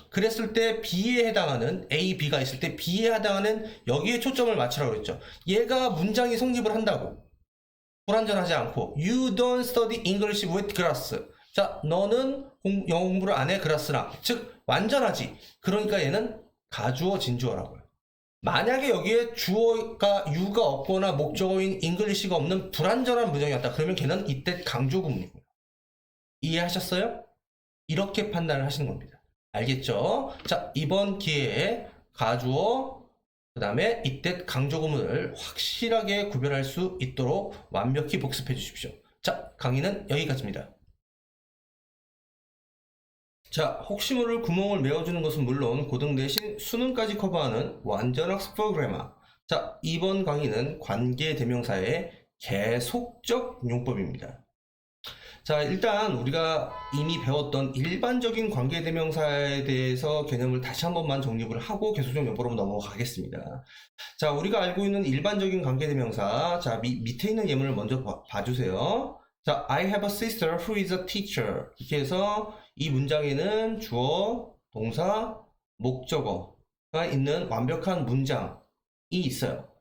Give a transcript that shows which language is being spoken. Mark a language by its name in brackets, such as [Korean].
[Korean] 그랬을 때 B에 해당하는 A, B가 있을 때 B에 해당하는 여기에 초점을 맞추라고 그랬죠. 얘가 문장이 성립을 한다고. 불완전하지 않고 [English] You don't study English with grass. [Korean] 자, 너는 영어 공부를 안 해, 그라스랑. 즉 완전하지. 그러니까 얘는 가주어 진주어라고요. 만약에 여기에 주어가 you가 없거나 목적어인 English가 없는 불완전한 문장이었다. 그러면 걔는 이때 강조 구문이고요. 이해하셨어요? 이렇게 판단을 하시는 겁니다. 알겠죠? 자, 이번 기회에 가주어, 그 다음에 이때 강조 구문을 확실하게 구별할 수 있도록 완벽히 복습해 주십시오. 자, 강의는 여기까지입니다. 자, 혹시 모를 구멍을 메워주는 것은 물론 고등 대신 수능까지 커버하는 완전 학습 프로그래머. 자, 이번 강의는 관계대명사의 계속적 용법입니다. 자, 일단 우리가 이미 배웠던 일반적인 관계대명사에 대해서 개념을 다시 한 번만 정립을 하고 계속적 용법으로 넘어가겠습니다. 자, 우리가 알고 있는 일반적인 관계대명사. 자, 밑에 있는 예문을 먼저 봐주세요. [English] 자, I have a sister who is a teacher. [Korean] 이렇게 해서 이 문장에는 주어, 동사, 목적어가 있는 완벽한 문장이 있어요.